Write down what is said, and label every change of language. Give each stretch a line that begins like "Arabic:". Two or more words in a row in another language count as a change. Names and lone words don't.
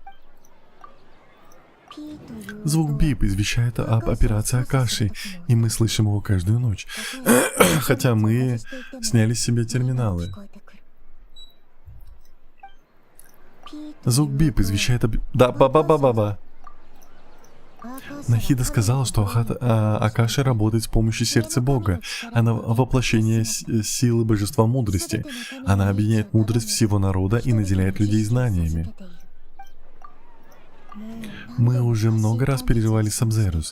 Russian: Звук бип извещает об операции Акаши, и мы слышим его каждую ночь. Хотя мы сняли с себя терминалы. Звук бип извещает об... Да, ба-ба-ба-ба-ба. Нахида сказала, что Акаши работает с помощью сердца Бога. Она воплощение силы божества мудрости. Она объединяет мудрость всего народа и наделяет людей знаниями. Мы уже много раз переживали Сабзерус.